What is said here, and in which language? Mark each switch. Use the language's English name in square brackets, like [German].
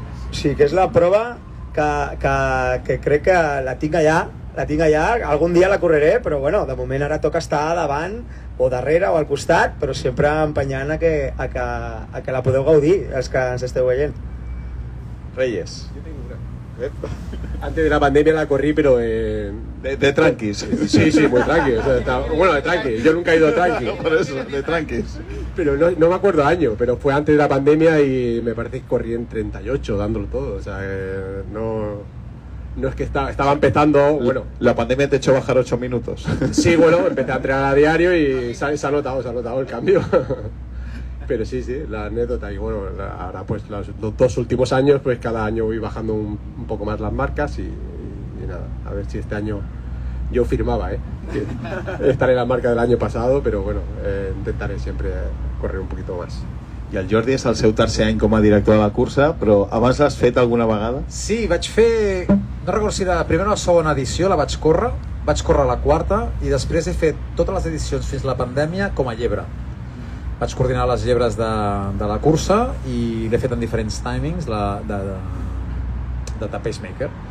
[Catalan] O sigui, que és la prova que crec que la tinc allà, algun dia la correré, però bueno, de moment ara toca estar davant o darrere o al costat, però sempre empenyant a que la podeu gaudir, els que ens esteu veient. [Spanish] Reyes. Yo tengo una. Antes de la pandemia la corrí, pero... De tranquis. Sí, muy tranqui. O sea, bueno, de tranqui. Yo nunca he ido tranqui. Por eso, de tranquis. Pero no me acuerdo año, pero fue antes de la pandemia y me parece que corrí en 38 dándolo todo. O sea, no es que estaba empezando, bueno... La pandemia te echó bajar 8 minutos. Sí, bueno, empecé a entrenar a diario y se ha notado el cambio. Pero sí, la anécdota. Y bueno, ahora pues los 2 últimos años, pues cada año voy bajando un poco más las marcas y nada, a ver si este año yo firmaba, estaré en la marca del año pasado, pero bueno, intentaré siempre correr un poquito más. [Catalan] I el Jordi és el seu tercer any com a director de la cursa, però abans l'has fet alguna vegada? Sí, vaig fer... No recordo si la primera o la segona edició la vaig córrer la quarta i després he fet totes les edicions fins a la pandèmia com a llebre. Vaig coordinar les llebres de la cursa i l'he fet en diferents timings de pacemaker.